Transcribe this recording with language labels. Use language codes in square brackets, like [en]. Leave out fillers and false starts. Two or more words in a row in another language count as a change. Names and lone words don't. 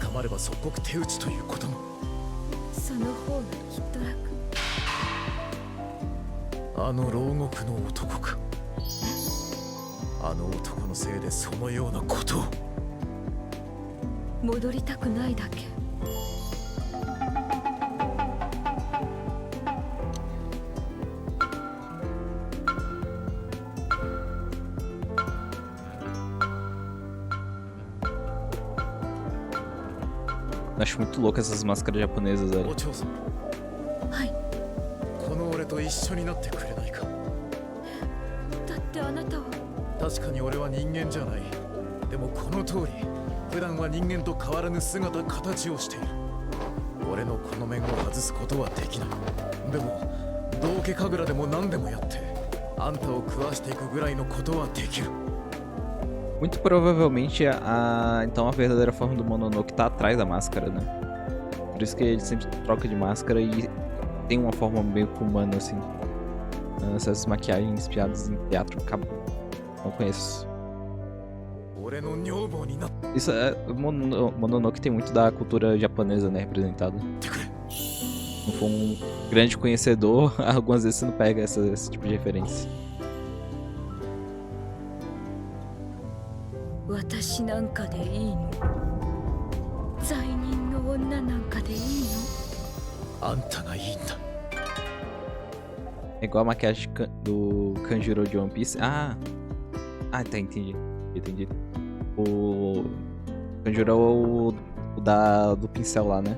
[ja] 捕まれば即刻手打ちということも。その方がきっと楽。あの牢獄の男か。あの男のせいでそのようなことを。戻りたくないだけ。 [pt] Acho muito louco essas máscaras japonesas, velho. [ja] お嬢さん。はい。この俺と一緒になってくれないか。だってあなたは。確かに俺は人間じゃない。でもこの通り普段は人間と変わらぬ姿形をしている。俺のこの面を外すことはできない。でも道化神楽でも何でもやってあんたを食わしていくぐらいのことはできる。 [pt] Muito provavelmente então a verdadeira forma do Mononoke tá atrás da máscara, né? Por isso que ele sempre troca de máscara e tem uma forma meio humana assim. Essas maquiagens inspiradas em teatro, não conheço. Isso é, Mononoke tem muito da cultura japonesa, né, representada. Não for um grande conhecedor, algumas vezes você não pega esse tipo de referência. [ja] 私なんかでいいの？罪人の女なんかでいいの？あんたがいいんだ。 [pt] É igual a maquiagem do Kanjuro de One Piece. Ah, tá, entendi. O Kanjuro é o do pincel lá, né?